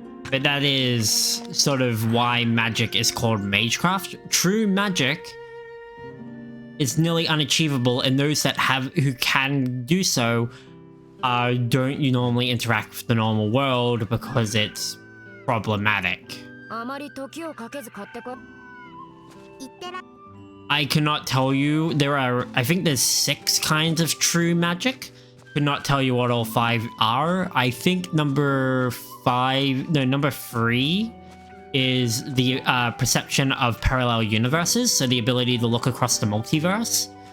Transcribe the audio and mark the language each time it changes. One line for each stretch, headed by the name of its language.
English: But that is sort of why magic is called magecraft. True magic is nearly unachievable, and those who can do so don't normally interact with the normal world because it's problematic.
Japanese: あまり時をかけず買ってこ。いってら。
English: I cannot tell you. There are, I think there's 6 kinds of true magic. Could not tell you what all 5 are. I think number 3 is the perception of parallel universes, so the ability to look across the multiverse.